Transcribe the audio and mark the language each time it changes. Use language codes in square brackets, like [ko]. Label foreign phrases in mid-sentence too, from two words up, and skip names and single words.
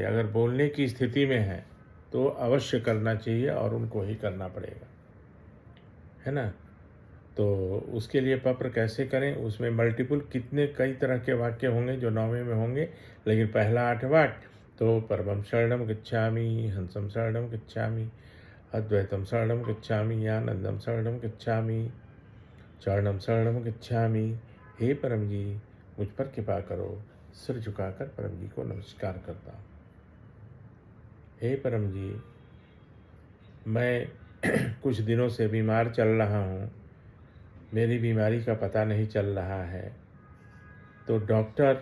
[hi] अगर बोलने की स्थिति में है तो अवश्य करना चाहिए और उनको ही करना पड़ेगा, है ना। तो उसके लिए पत्र कैसे करें, उसमें मल्टीपल कई तरह के वाक्य होंगे जो 9वें में होंगे, लेकिन पहला 8 वाक्य तो [sa] परमं शरणं गच्छामि, हंसं शरणं गच्छामि, [hi] अद्वैतं शरणं गच्छामि, आनंदं शरणं गच्छामि, चरणं शरणं गच्छामि। हे परम जी, मुझ पर कृपा करो। सिर झुकाकर परम जी को नमस्कार करता हूँ। हे परम जी, मैं कुछ दिनों से बीमार चल रहा हूँ, मेरी बीमारी का पता नहीं चल रहा है, तो डॉक्टर